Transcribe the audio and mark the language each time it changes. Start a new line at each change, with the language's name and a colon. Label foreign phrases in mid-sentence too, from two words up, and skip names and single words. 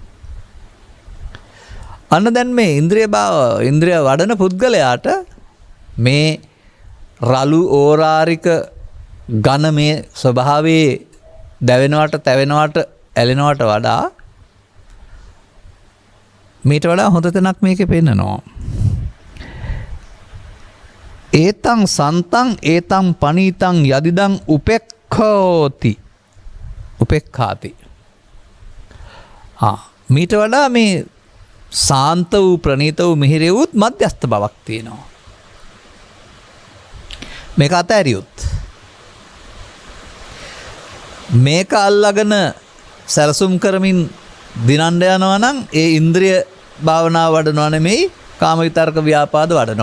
Sinhala: අන්න දැන් මේ ඉන්ද්‍රිය වඩන පුද්ගලයාට මේ රළු ඕරාරික ඝන මේ ස්වභාවයේ දැවෙනවට, තැවෙනවට, ඇලෙනවට වඩා මීට වඩා හොඳ තැනක් මේකේ පෙන්නනවා.
Pali: ඒතං සන්තං ඒතං පනීතං යදිදං උපෙක්ඛාති.
Sinhala: මීට වඩා මේ සාන්ත වූ ප්‍රණීත වූ මිහිරි වූත් මධ්‍යස්ථ බවක් තියෙනවා. මේක අතෑරියොත් මේක අල්ලගෙන සැලසුම් කරමින් දිනන්න යනවා නම් ඒ ඉන්ද්‍රිය භාවනාව වඩනවා නෙමෙයි කාම විතර්ක ව්‍යාපාද වඩනවා.